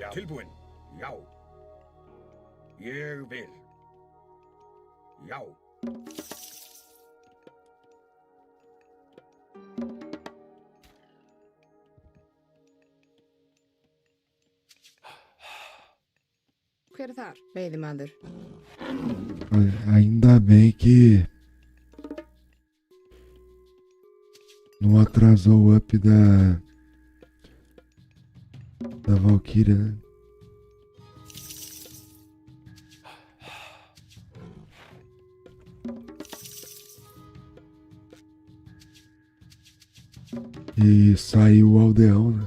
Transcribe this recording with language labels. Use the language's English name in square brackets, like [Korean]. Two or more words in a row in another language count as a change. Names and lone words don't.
[Icelandic] Já. Tilbúin. Já. Ég vil. Já. Hver er þar? Veiðimaður. [Portuguese] Ainda bem que não atrasou o up da Valkyria, né? E saiu o aldeão, né?